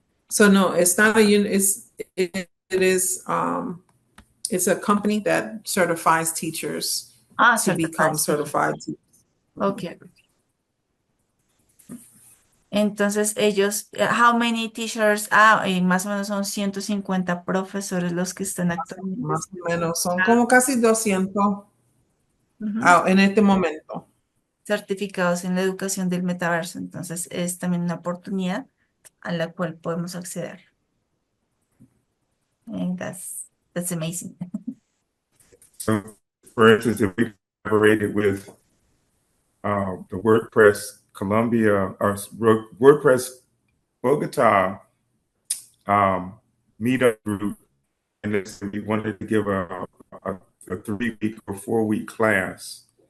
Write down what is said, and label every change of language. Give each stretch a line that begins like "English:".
English: So no, it's not a it is it's a company that certifies teachers to become Certified. certified teachers. Okay.
Spanish: Entonces ellos,
English: how many teachers?
Spanish: Más o menos son 150 profesores los que están actualmente Más o menos son como casi 200 ujú, en este momento. certificados en la educación del metaverso. Entonces es también una oportunidad a la cual podemos acceder.
English: And that's amazing. So, for instance, if we collaborated with the WordPress Colombia or WordPress Bogota meetup group, and we wanted to give a 3-week or 4-week class,